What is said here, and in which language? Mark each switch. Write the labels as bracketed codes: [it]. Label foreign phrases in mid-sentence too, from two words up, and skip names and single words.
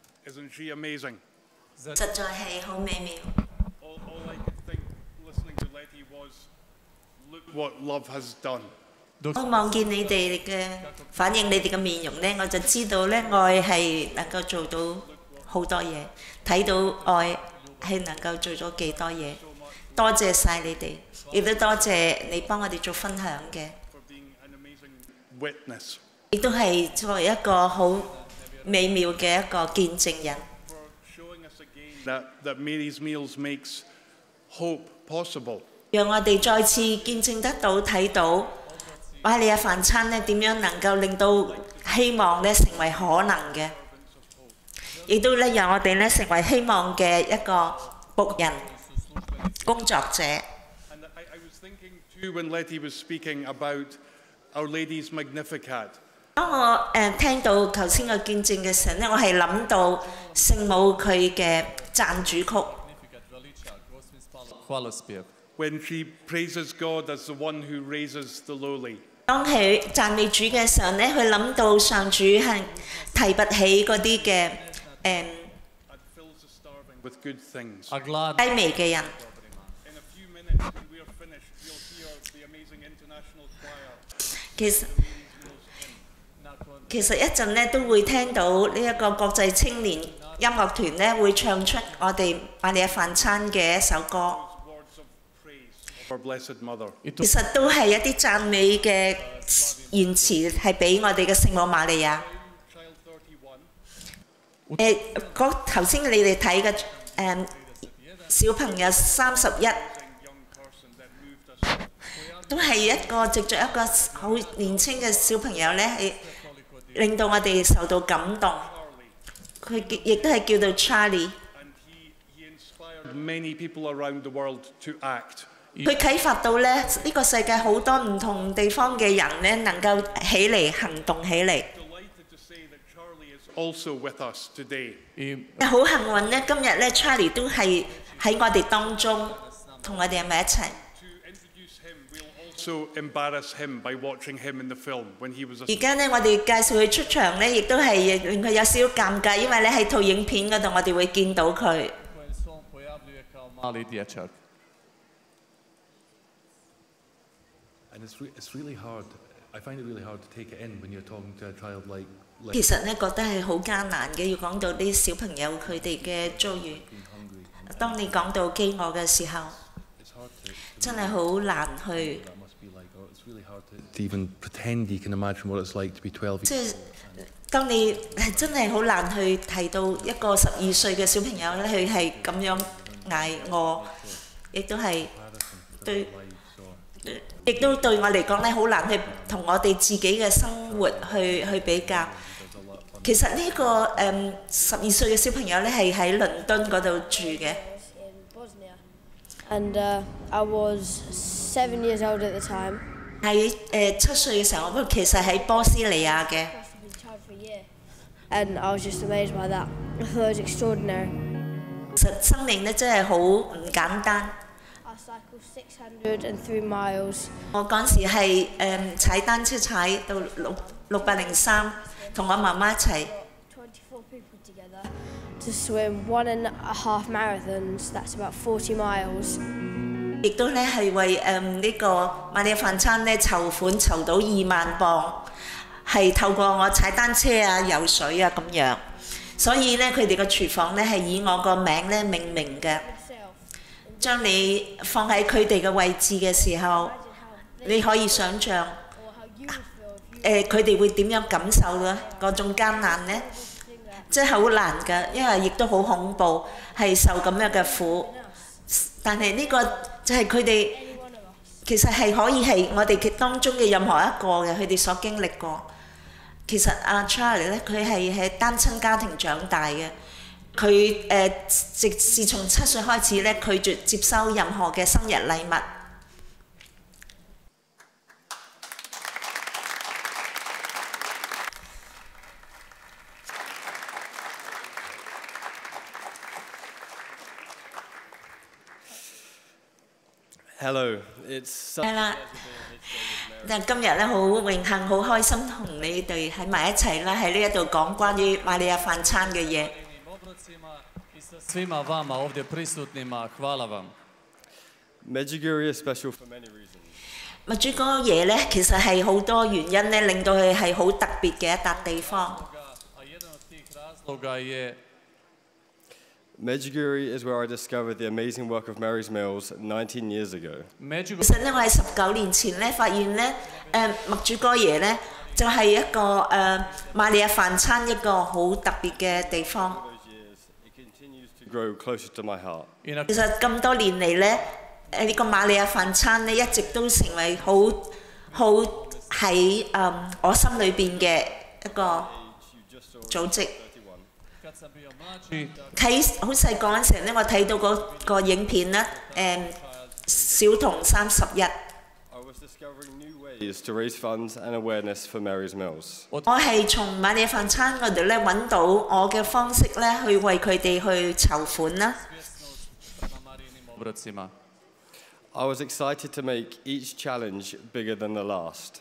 [en] Isn't she amazing? [yue] 實在係好美妙。 [en] All I could think listening to Letty was, look what love has done. [yue] 我望見你哋嘅反應，你哋嘅面容呢，我就知道呢，愛係能夠做到好多嘢，睇到愛係能夠做咗幾多嘢。多謝晒你哋，亦都多謝你幫我哋做分享嘅， [en] For being an amazing witness. [yue] 亦都係作為一個好美妙嘅一個見證人。 [en] For showing us again that Mary's Meals makes hope possible. [yue] 讓我哋再次見證得到睇到瑪利亞飯餐呢點樣能夠令到希望呢成為可能嘅，亦都呢讓我哋呢成為希望嘅一個僕人工作者。 [en] And I was thinking too when Letty was speaking about Our Lady's Magnificat. [yue] 當我聽到頭先個見證嘅時候呢，我係諗到聖母佢嘅讚主曲。 [hr] hvalospjev. [en] When she praises God as the one who raises the lowly. [yue] 當佢讚美主嘅時候呢，佢諗到上主係提拔起嗰啲嘅 [en] And fills the starving with good things. A glad [yue] 低微嘅人。 [en] In a few minutes, when we are finished, you'll hear the amazing international choir. [yue] 其實一陣呢都會聽到呢一個國際青年音樂團呢會唱出我哋瑪利亞飯餐嘅一首歌。 [en] Words of praise of our Blessed Mother. [yue] 其實都係一啲讚美嘅言詞，係俾我哋嘅聖母瑪利亞。 [en] Child 31. [yue] 頭先你哋睇嘅小朋友31， [en] Young person that moved us. [yue] 都係一個藉着一個好年輕嘅小朋友呢，係令到我哋受到感動。佢亦都係叫做 Charlie。 [en] And he inspired many people around the world to act. [yue] 佢啟發到呢個世界好多唔同地方嘅人呢，能夠起嚟行動起嚟。 [en] Delighted to say that Charlie is also with us today. [yue] 好幸運呢，今日呢 Charlie 都係喺我哋當中，同我哋喺埋一齊。 [en] To introduce him, we'll also embarrass him by watching him in the film when he was a [yue] 而家呢，我哋介紹佢出場呢，亦都係令佢有少少尷尬，因為呢喺套影片嗰度，我哋會見到佢。 [hr] kojem se on pojavljuje kao mali dječak. [en] And it's really hard. I find it really hard to take it in when you're talking to a child like [yue] 其實呢，覺得係好艱難嘅，要講到啲小朋友佢哋嘅遭遇。 [en] being hungry. [yue] 當你講到飢餓嘅時候， [en] It's hard to [yue] 真係好難去。 [en] that must be like. Or it's really hard to even pretend you can imagine what it's like to be 12. [yue] 即係當你係真係好難去提到一個12歲嘅小朋友咧，佢係咁樣捱餓，亦都係對，亦都對我嚟講咧，好難去同我哋自己嘅生活去比較。其實呢個12歲嘅小朋友咧係喺倫敦嗰度住嘅。 [en] in Bosnia. And I was 7 years old at the time. [yue] 喺7歲嘅時候，我其實喺波斯尼亞嘅。 [en] Must have been child for a year. And I was just amazed by that. I thought it was extraordinary. [yue] 其實生命咧真係好唔簡單。 [en] I cycled 603 miles. [yue] 我嗰時係踩單車踩到603，同我媽媽一齊。 [en] 24 people together to swim 1.5 marathons. That's about 40 miles. [yue] 亦都咧係為呢個瑪利亞飯餐咧籌款籌到2萬磅，係透過我踩單車啊、游水啊咁樣。所以咧佢哋個廚房咧係以我個名咧命名嘅。 [en] Myself. [yue] 將你放喺佢哋嘅位置嘅時候， 你可以想像 [en] Or how you would feel if you [yue] 佢哋會點樣感受咧嗰種艱難呢？ [en] think that. [yue] 真係好難㗎，因為亦都好恐怖，係受咁樣嘅苦。但係呢個就係佢哋 [en] Any one of us. [yue] 其實係可以係我哋當中嘅任何一個嘅，佢哋所經歷過。其實阿 Charlie 咧，佢係喺單親家庭長大嘅。佢自從7歲開始咧，拒絕接收任何嘅生日禮物。 [en] Hello, it's [yue] 係啦，但今日咧好榮幸、好開心同你哋喺埋一齊啦，喺呢一度講關於瑪利亞飯餐嘅嘢。 [hr] Svima vama ovdje prisutnima, hvala vam. [en] Medjugorje is special for many reasons. [yue] 墨珠哥爺呢，其實係好多原因呢，令到佢係好特別嘅一笪地方。 [hr] A jedan od tih razloga je [en] Medjugorje is where I discovered the amazing work of Mary's Mills 19 years ago. [yue] 其實呢，我喺19年前呢，發現呢，墨珠哥爺呢，就係一個瑪利亞飯餐一個好特別嘅地方。 [en] Those years, it continues to grow closer to my heart. [yue] 其實咁多年嚟呢，呢個瑪利亞飯餐呢，一直都成為好喺我心裏邊嘅一個組織。 [hr] kad sam bio mlađi, [yue] 喺好細個嗰陣時呢，我睇到嗰個影片呢，小童31。 [en] I was discovering new ways to raise funds and awareness for Mary's Mills. [yue] 我係從瑪利亞飯餐嗰度咧揾到我嘅方式咧，去為佢哋去籌款啦。 [hr] prema Marijinim obrocima. [en] I was excited to make each challenge bigger than the last.